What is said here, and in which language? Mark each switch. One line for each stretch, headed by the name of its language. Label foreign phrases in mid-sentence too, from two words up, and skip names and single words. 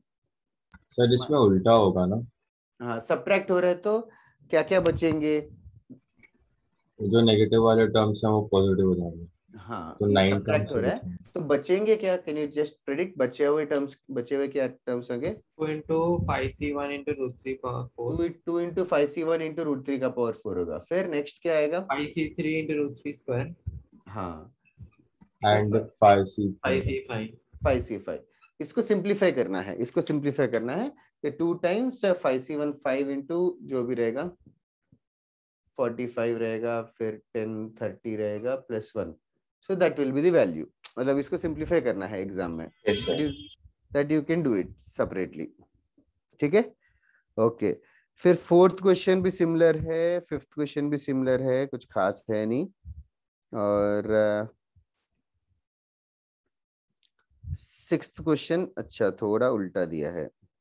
Hindi: सर इसमें उल्टा होगा ना? हाँ सब्ट्रैक्ट हो रहा है तो क्या क्या बचेंगे? जो नेगेटिव वाले टर्म्स हैं वो पॉजिटिव हो जाएंगे। हाँ तो ये 9 सब्ट्रैक्ट टर्म्स हो रहा है तो बचेंगे क्या?
English: can you just predict
Hindi: बचे हुए क्या टर्म्स होंगे?
English: 2 into 5c1 into √3 power 4
Hindi: 2 into 5c1 into √3 का पावर 4 होगा। फिर नेक्स्ट क्या आएगा?
English: 5c3 into √3 square
Hindi: हाँ
English: एंड 5c5 5c5
Hindi: 5c5 इसको सिंप्लीफाई करना है, इसको सिंप्लीफाई करना है। तो 2 टाइम्स 5C1 5 इंटू जो भी रहेगा 45 रहेगा, फिर 10 30 रहेगा प्लस 1,
English: so that will be the value.
Hindi: मतलब इसको सिंप्लीफाई करना है एग्जाम में,
English: that you can do it separately,
Hindi: ठीक है। ओके, फिर
English: fourth question
Hindi: भी सिमिलर है,
English: fifth question
Hindi: भी सिमिलर है, कुछ खास है नहीं। और
English: sixth question
Hindi: अच्छा थोड़ा उल्टा दिया है।